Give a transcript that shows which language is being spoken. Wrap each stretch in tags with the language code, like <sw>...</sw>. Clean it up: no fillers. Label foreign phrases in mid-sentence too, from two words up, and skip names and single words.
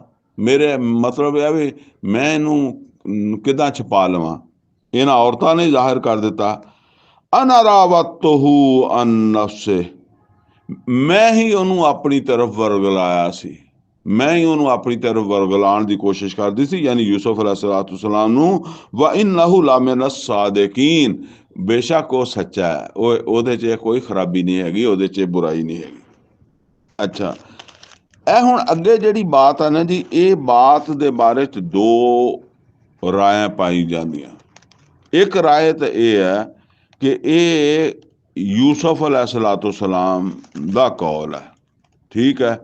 <pa>ਮੇਰੇ ਮਤਲਬ ਇਹ ਵੀ ਮੈਂ ਇਹਨੂੰ ਕਿੱਦਾਂ ਛੁਪਾ ਲਵਾਂ, ਇਹਨਾਂ ਔਰਤਾਂ ਨੇ ਜ਼ਾਹਿਰ ਕਰ ਦਿੱਤਾ।</pa> <ar>أنا راودته عن نفسه,</ar> <pa>ਮੈਂ ਹੀ ਉਹਨੂੰ ਆਪਣੀ ਤਰਫ ਵਰਗਲਾਇਆ ਸੀ, ਮੈਂ ਹੀ ਉਹਨੂੰ ਆਪਣੀ ਤਰਫ ਵਰਗਲਾਉਣ ਦੀ ਕੋਸ਼ਿਸ਼ ਕਰਦੀ ਸੀ, ਯਾਨੀ ਯੂਸਫ अलैहिस्सलाम ਨੂੰ।</pa> <ar>وإنه لمن الصادقين,</ar> <pa>ਬੇਸ਼ੱਕ ਉਹ ਸੱਚਾ ਹੈ, ਉਹਦੇ 'ਚ ਕੋਈ ਖਰਾਬੀ ਨਹੀਂ ਹੈਗੀ, ਉਹਦੇ 'ਚ ਬੁਰਾਈ ਨਹੀਂ ਹੈਗੀ। ਅੱਛਾ, ਇਹ ਹੁਣ ਅੱਗੇ ਜਿਹੜੀ ਬਾਤ ਹੈ ਨਾ ਜੀ, ਇਹ ਬਾਤ ਦੇ ਬਾਰੇ 'ਚ ਦੋ ਰਾਇਆਂ ਪਾਈ ਜਾਂਦੀਆਂ। ਇੱਕ ਰਾਏ ਤਾਂ ਇਹ ਹੈ ਕਿ ਇਹ ਯੂਸਫ अलैहिस्सलाम ਦਾ ਕੌਲ ਹੈ, ਠੀਕ ਹੈ।</pa>